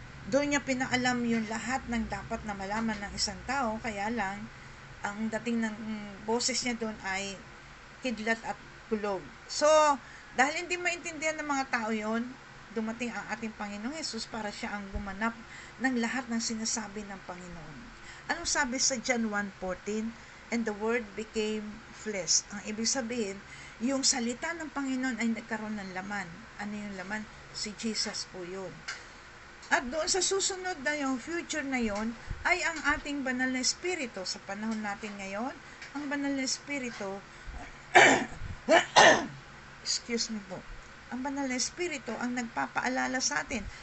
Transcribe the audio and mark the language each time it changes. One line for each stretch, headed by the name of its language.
Filipino: Doon niya pinaalam yung lahat ng dapat na malaman ng isang tao, kaya lang, ang dating ng boses niya doon ay kidlat at kulog. So, dahil hindi maintindihan ng mga tao yon, dumating ang ating Panginoong Hesus para siya ang gumanap ng lahat ng sinasabi ng Panginoon. Anong sabi sa John 1:14?
English: And the Word became flesh.
Filipino: Ang ibig sabihin, yung salita ng Panginoon ay nagkaroon ng laman. Ano yung laman? Si Jesus po yun. At doon sa susunod na yung future na yon ay ang ating banal na espiritu. Sa panahon natin ngayon, ang banal na espiritu
English: excuse me
Filipino: po, ang banal na espiritu ang nagpapaalala sa atin.